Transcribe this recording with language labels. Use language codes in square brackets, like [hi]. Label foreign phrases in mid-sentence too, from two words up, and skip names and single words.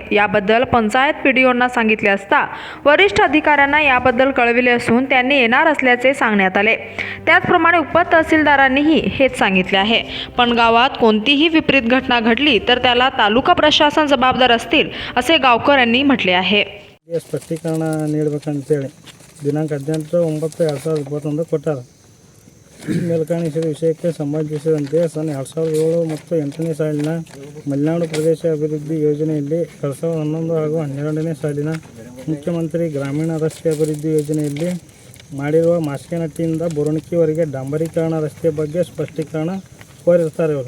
[mr] याबद्दल पंचायत PDOंना सांगितले असता वरिष्ठ अधिकाऱ्यांना याबद्दल कळविले असून त्यांनी येणार असल्याचे सांगण्यात आले. त्याचप्रमाणे उपतहसीलदारांनीही हेच सांगितले आहे. पण गावात कोणतीही विपरीत घटना घडली तर त्याला तालुका प्रशासन जबाबदार असतील असे गावकऱ्यांनी म्हटले आहे. [kn] ಸ್ಪಷ್ಟೀಕರಣ ನೀಡಬೇಕಂತೇಳಿ ದಿನಾಂಕ 18/9/2021 ಕೊಟ್ಟಾರ. ಈ ಮೇಲ್ಕಾಣಿಸಿದ ವಿಷಯಕ್ಕೆ ಸಂಬಂಧಿಸಿದಂತೆ ಸನ್ 2007 ಮತ್ತು 8ನೇ ಸಾಲಿನ ಮಲೆನಾಡು ಪ್ರದೇಶ ಅಭಿವೃದ್ಧಿ ಯೋಜನೆಯಲ್ಲಿ 2011 ಹಾಗೂ 12ನೇ ಸಾಲಿನ ಮುಖ್ಯಮಂತ್ರಿ ಗ್ರಾಮೀಣ ರಸ್ತೆ ಅಭಿವೃದ್ಧಿ ಯೋಜನೆಯಲ್ಲಿ ಮಾಡಿರುವ ಮಾಸ್ಕೆನಟ್ಟಿಯಿಂದ ಬುರುಣಕಿವರೆಗೆ ಡಾಂಬರೀಕರಣ ರಸ್ತೆ ಬಗ್ಗೆ ಸ್ಪಷ್ಟೀಕರಣ ಕೋರಿರ್ತಾರೆ ಇವರು.